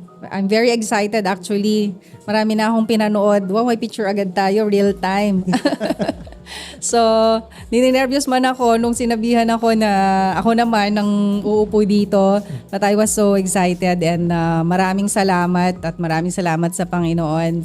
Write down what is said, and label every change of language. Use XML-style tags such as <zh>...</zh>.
<en>I'm very excited actually.</en> <tl>Marami na akong pinanood. Wow, may picture agad tayo, real time. So, ninenervyos man ako nung sinabihan ako na ako naman ang uupo dito.</tl> <en>But I was so excited</en> <tl>and maraming salamat at maraming salamat sa Panginoon.</tl>